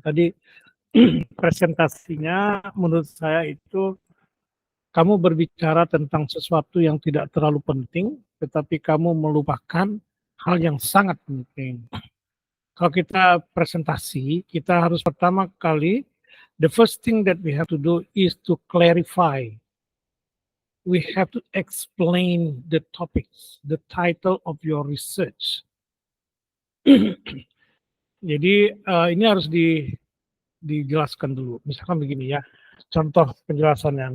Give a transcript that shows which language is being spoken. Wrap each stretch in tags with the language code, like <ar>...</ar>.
<id>Tadi presentasinya menurut saya itu kamu berbicara tentang sesuatu yang tidak terlalu penting, tetapi kamu melupakan hal yang sangat penting. Kalau kita presentasi, kita harus pertama kali,</id> <en>the first thing that we have to do is to clarify. We have to explain the topics, the title of your research.</en> <id>Jadi ini harus dijelaskan dulu. Misalkan begini ya, contoh penjelasannya.</id>